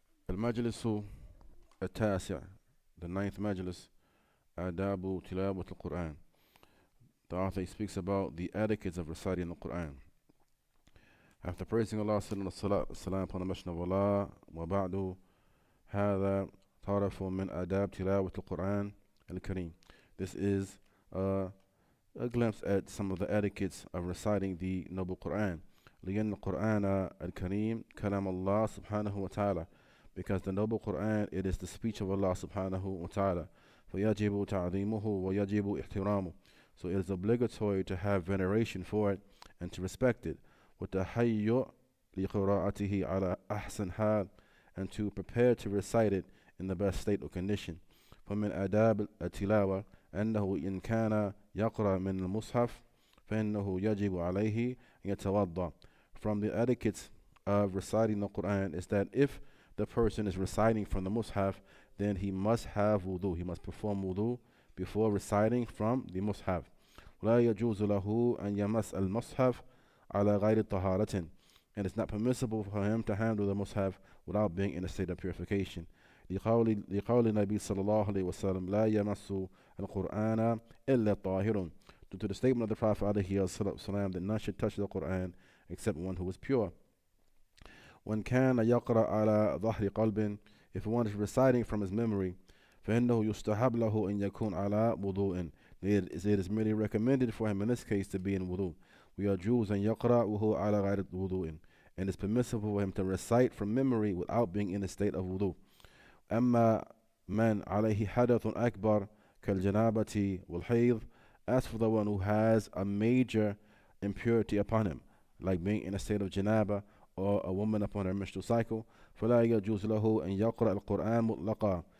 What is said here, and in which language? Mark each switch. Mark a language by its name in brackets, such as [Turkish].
[Arabic] المجلس التاسع, [English] the ninth majlis, [Arabic] آداب تلاوة القرآن. [English] The author speaks about the etiquettes of reciting the Quran. After praising Allah, sallallahu salam upon the Messenger of Allah, [Arabic] وبعد هذا طرف من آداب تلاوة القرآن الكريم. [English] This is a glimpse at some of the etiquettes of reciting the Noble Quran. [Arabic] لأن القرآن الكريم كلام الله سبحانه وتعالى, [English] because the Noble Quran, it is the speech of Allah subhanahu wa ta'ala. [Arabic] فيجب تعظيمه ويجب احترامه. [English] So it is obligatory to have veneration for it and to respect it. [Arabic] وتهيؤ لقراءته على أحسن حال, [English] and to prepare to recite it in the best state or condition. [Arabic] فمن آداب التلاوة أنه إن كان يقرأ من المصحف فإنه يجب عليه أن يتوضأ. [English] From the etiquettes of reciting the Quran is that if the person is reciting from the mushaf, then he must have wudu. He must perform wudu before reciting from the mushaf. [Arabic] ولا يجوز له أن يمس المصحف على غير طهارة. [English] And it's not permissible for him to handle the mushaf without being in a state of purification. [Arabic] لقول النبي صلى الله عليه وسلم لا يمس القرآن إلا طاهر. [English] Due to the statement of the Prophet عليه الصلاة that none should touch the Quran except one who is pure. [Arabic] when كان يقرأ على ظهر قلب, [English] if one is reciting from his memory, [Arabic] فإنه يستحب له أن يكون على وضوء. [English] It is merely recommended for him in this case to be in wudu. [Arabic] ويجوز أن يقرأ وهو على غير وضوء, [English] and it's permissible for him to recite from memory without being in a state of wudu. [Arabic] أما من عليه حدث أكبر كالجنابة والحيض, [English] as for the one who has a major impurity upon him, like being in a state of janaba or a woman upon her menstrual cycle, [Arabic] فلا يجوز له أن يقرأ القرآن مطلقا.